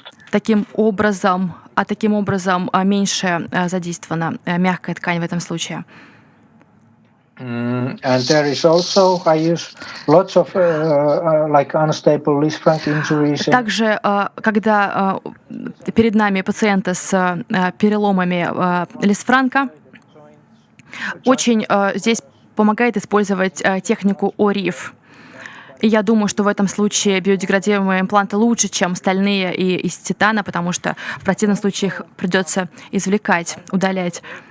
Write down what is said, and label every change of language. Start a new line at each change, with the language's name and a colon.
Russian: Таким образом меньше задействована мягкая ткань в этом случае.
English: And there is also, I use lots of like unstable Lisfranc injuries.
Russian: Также, когда перед нами пациенты с переломами Лисфранка, очень здесь помогает использовать технику ОРИФ. И я думаю, что в этом случае биодеградируемые импланты лучше, чем стальные и из титана, потому что в противном случае их придется извлекать, удалять.